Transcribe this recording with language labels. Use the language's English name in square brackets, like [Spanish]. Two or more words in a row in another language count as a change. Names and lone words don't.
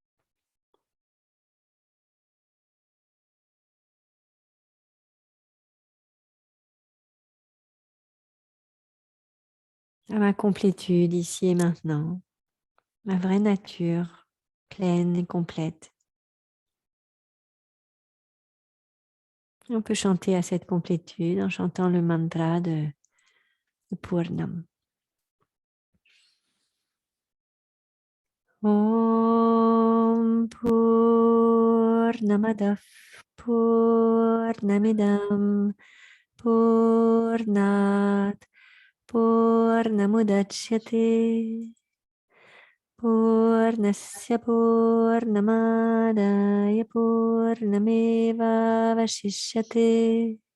[French] À ma complétude ici et maintenant, ma vraie nature, pleine et complète. On peut chanter à cette complétude en chantant le mantra de Purnam. [Sanskrit] Om Purnamadav Purnamidam Purnat Purnamudachyate Purnasya Purnamadaya Purnameva Vashishyate.